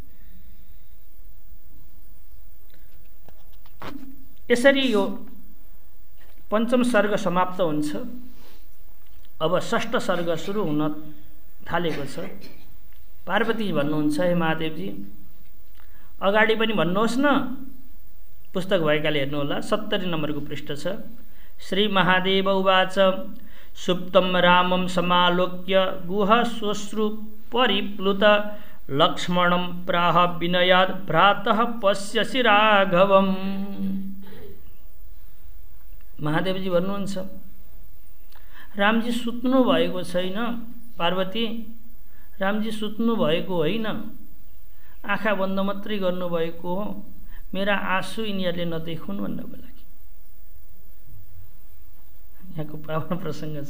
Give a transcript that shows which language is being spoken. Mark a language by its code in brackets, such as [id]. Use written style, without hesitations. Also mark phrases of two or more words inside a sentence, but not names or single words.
[ne] यसरी यो पञ्चम सर्ग समाप्त हुन्छ। अब षष्ठ सर्ग सुरु हुन थालेको छ। पार्वती भन्नुहुन्छ, हे महादेवजी अगाडि पनि भन्नुहोस् न, पुस्तक भएकाले हेर्नुहोला 70 नम्बरको पृष्ठ छ। [sa] श्री महादेव उवाच सुप्तं रामं समालोक्य गुह श्वश्रु परिप्लुत लक्ष्मणं प्राह विनयात् भ्रातः पश्यसि राघवम्। [ne] महादेवजी भन्नुहुन्छ रामजी सुत्नु भएको छैन पार्वती, रामजी सुत्नु भएको होइन, आँखा बन्द मात्रै गर्नुभएको हो, मेरा आँसु यिनीहरूले नदेखुन् भन्नको लागि। यहाँको पावन प्रसङ्ग छ।